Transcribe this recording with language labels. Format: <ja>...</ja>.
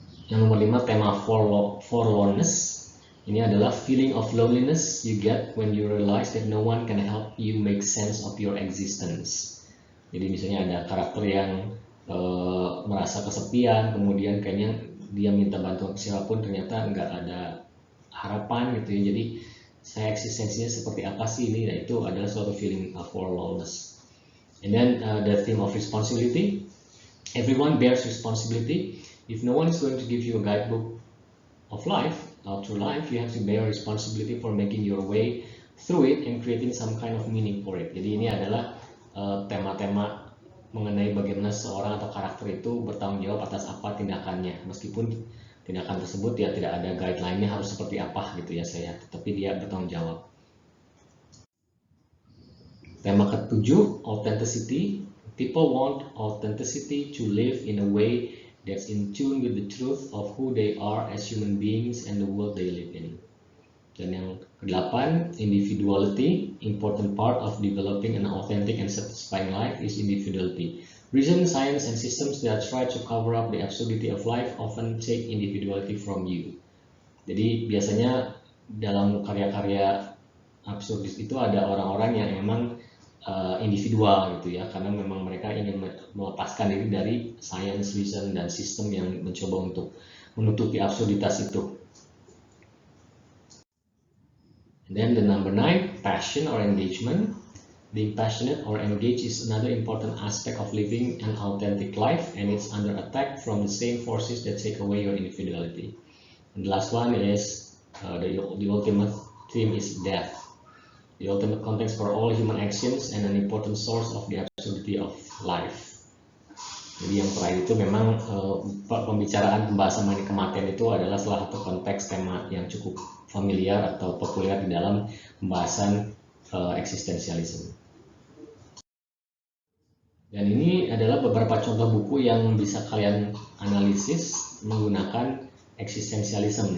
<id>Yang nomor 5, tema forlornness. Ini adalah</id> <en>feeling of loneliness you get when you realize that no one can help you make sense of your existence.</en> <id>Jadi misalnya ada karakter yang merasa kesepian, kemudian kayaknya dia minta bantuan ke siapapun, ternyata nggak ada harapan gitu ya. Jadi saya eksistensinya seperti apa sih ini? Nah, itu adalah suatu</id> <en>feeling of forlornness. And then the theme of responsibility. Everyone bears responsibility. If no one is going to give you a guidebook of life, through life, you have to bear responsibility for making your way through it and creating some kind of meaning for it.</en> <id>Jadi ini adalah tema-tema mengenai bagaimana seorang atau karakter itu bertanggung jawab atas apa tindakannya, meskipun tindakan tersebut ya tidak ada guideline-nya harus seperti apa gitu ya saya, tetapi dia bertanggung jawab. Tema ketujuh, authenticity.</id> <en>People want authenticity to live in a way that's in tune with the truth of who they are as human beings and the world they live in.</en> <id>Dan yang ke-8,</id> <en>individuality. Important part of developing an authentic and satisfying life is individuality. Reason, science, and systems that try to cover up the absurdity of life often take individuality from you.</en> <id>Jadi biasanya dalam karya-karya absurdis itu ada orang-orang yang memang individual gitu ya, karena memang mereka ingin melepaskan diri dari science, reason, dan sistem yang mencoba untuk menutupi absurditas itu.</id> <en>And then the number 9, passion or engagement. Being passionate or engaged is another important aspect of living an authentic life, and it's under attack from the same forces that take away your individuality. And the last one is the ultimate theme is death. The ultimate context for all human actions and an important source of the absurdity of life.</en> <id>Jadi yang terakhir itu memang pembahasan mengenai kematian itu adalah salah satu konteks tema yang cukup familiar atau populer di dalam pembahasan eksistensialisme. Dan ini adalah beberapa contoh buku yang bisa kalian analisis menggunakan eksistensialisme.</id>